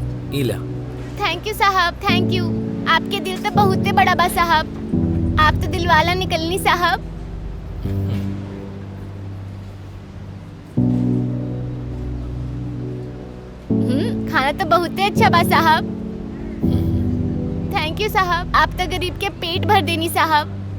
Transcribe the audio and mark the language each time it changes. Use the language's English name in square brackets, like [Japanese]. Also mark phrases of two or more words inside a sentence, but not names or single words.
[Bhojpuri] इला। [English] thank you साहब, thank you. [Bhojpuri] आपके दिल तो बहुते बड़ा बा साहब। आप तो दिलवाला निकलनी साहब। खाना तो बहुते अच्छा बा साहब। [English] thank you [Bhojpuri] साहब, आप तो गरीब के पेट भर देनी साहब।